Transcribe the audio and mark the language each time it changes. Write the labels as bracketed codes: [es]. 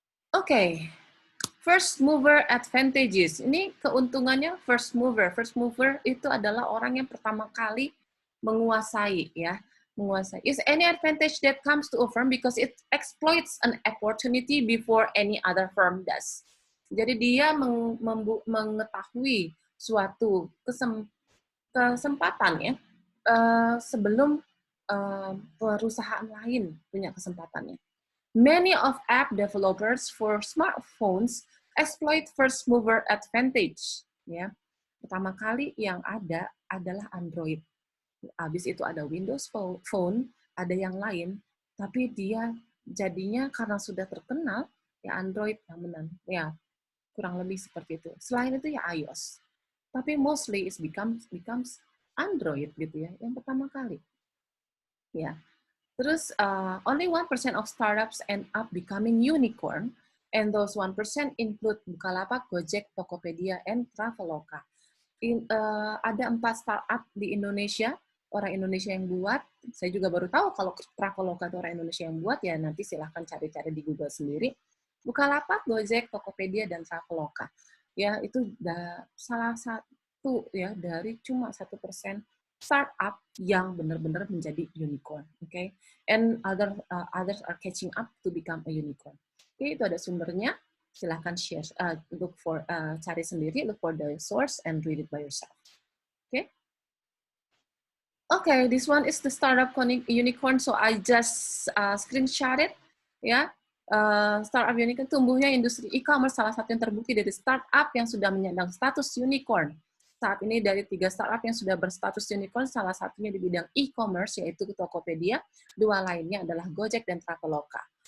[en] Oke, first mover advantages. [id] Ini keuntungannya first mover. First mover itu adalah orang yang pertama kali menguasai, ya, menguasai. [en] Is any advantage that comes to a firm because it exploits an opportunity before any other firm does. [id] Jadi dia mengetahui suatu kesempatan, ya, sebelum perusahaan lain punya kesempatannya. [en] Many of app developers for smartphones exploit first mover advantage. [id] Ya, pertama kali yang ada adalah Android. Habis itu ada Windows Phone, ada yang lain, tapi dia jadinya karena sudah terkenal, ya Android yang menang. Ya, kurang lebih seperti itu. Selain itu ya iOS. Tapi [en] mostly it becomes Android [id] gitu ya, yang pertama kali. Ya. [en] Terus only 1% of startups end up becoming unicorn, and those 1% include Bukalapak, Gojek, Tokopedia, and Traveloka. [id] Ada 4 startup di Indonesia, orang Indonesia yang buat. Saya juga baru tahu kalau Traveloka itu orang Indonesia yang buat, ya nanti silahkan cari-cari di Google sendiri. Bukalapak, Gojek, Tokopedia, dan Traveloka. Ya, itu salah satu ya dari cuma 1% startup yang benar-benar menjadi unicorn, okay? [en] And others are catching up to become a unicorn. Okay, [id] itu ada sumbernya. Silahkan share, cari sendiri, [en] look for the source and read it by yourself. Okay. Okay, this one is the startup unicorn, so I just screenshot it. [id] Ya, startup unicorn tumbuhnya industri e-commerce, salah satu yang terbukti dari startup yang sudah menyandang status unicorn. Saat ini dari 3 startup yang sudah berstatus unicorn, salah satunya di bidang e-commerce, yaitu Tokopedia, 2 lainnya adalah Gojek dan Traveloka.